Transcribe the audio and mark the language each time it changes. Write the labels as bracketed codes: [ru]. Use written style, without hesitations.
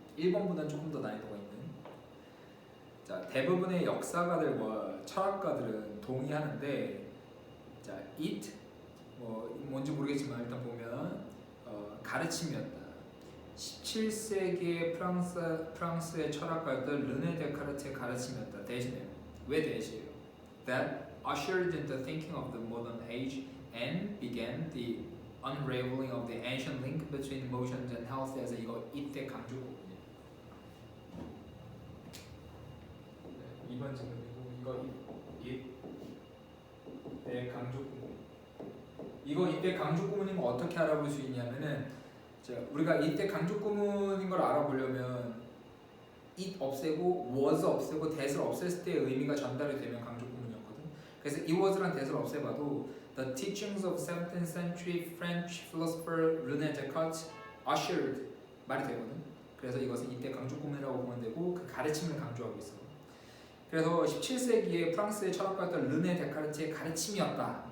[ko] 1번보다는 조금 더 난이도가 있는. 자, 대부분의 역사가들과 철학가들은 동의하는데, 자, it 뭔지 모르겠지만 일단 보면 가르침이었다. 17세기의 프랑스의 철학가였던 르네 데카르트의 가르침이었다. 대신에 왜 대신이에요? [en] That ushered in the thinking of the modern age and began the unraveling of the ancient link between emotions and health. [ko] 에서 이거 이때 강조거든요. 2번 질문이고, 이거 이때 강조 구문. 이거 이때 강조 구문인 거 어떻게 알아볼 수 있냐면은, 자, 우리가 이때 강조 구문인 걸 알아보려면 it 없애고 was 없애고 that을 없앴을 때의 의미가 전달이 되면 강조 구문이었거든. 그래서 it was랑 that을 없애봐도 [en] the teachings of 17th century French philosopher René Descartes ushered [ko] 말이 되거든. 그래서 이것은 이때 강조 구문이라고 보면 되고, 그 가르침을 강조하고 있어. 그래서 17세기에 프랑스의 철학가였던 르네 데카르트의 가르침이었다.